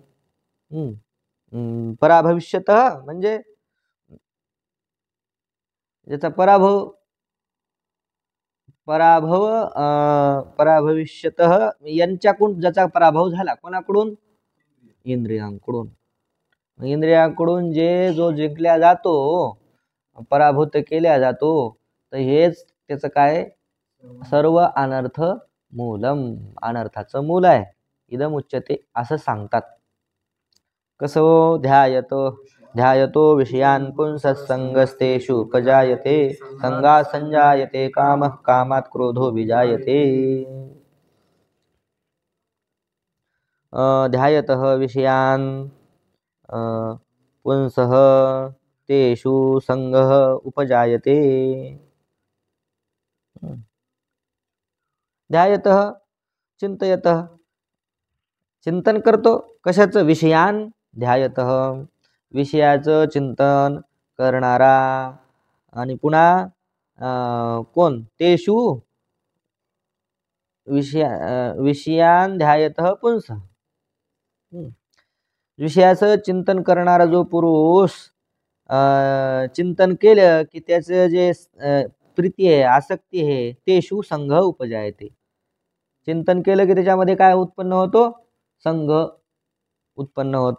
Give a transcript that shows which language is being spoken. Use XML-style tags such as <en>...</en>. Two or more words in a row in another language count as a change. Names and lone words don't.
<mr>पराभविष्यतः म्हणजे ज्याचा पराभविष्यतः यांच्याकडून ज्याचा पराभव झाला. कोणाकडून? इंद्रियांकडून. इंद्रियांकडून जो जिंकल्या जातो, पराभूत केल्या जातो, तर हेच त्याचं काय?</mr> <sa>सर्व अनर्थ मूलम,</sa> <mr>अनर्थाचं मूल आहे.</mr> <sa>इदम उच्यते</sa> <mr>असं सांगतात. कसं?</mr> <sa>ध्यायतो विषयान् पुंसत्संगस्तेषु उपजायते, संगात् संजायते कामः, कामात् क्रोधो विजायते. ध्यायतः विषयान् पुंसः तेषु संगः उपजायते. ध्यायतः चिंतयतः,</sa> <mr>चिंतन करतो. कशाचं? विषयान. ध्यायतः विषयाचं चिंतन करणारा. आणि पुन्हा कोण?</mr> <sa>तेषु विषयान ध्यायतः पुंस.</sa> <mr>विषयाचं चिंतन करणारा जो पुरुष चिंतन केलं की त्याचं जे प्रीती आहे, आसक्ती आहे,</mr> <sa>तेषु संघ उपजायते.</sa> <mr>चिंतन केलं की त्याच्यामध्ये काय उत्पन्न होतो? संघ उत्पन्न होतो.</mr>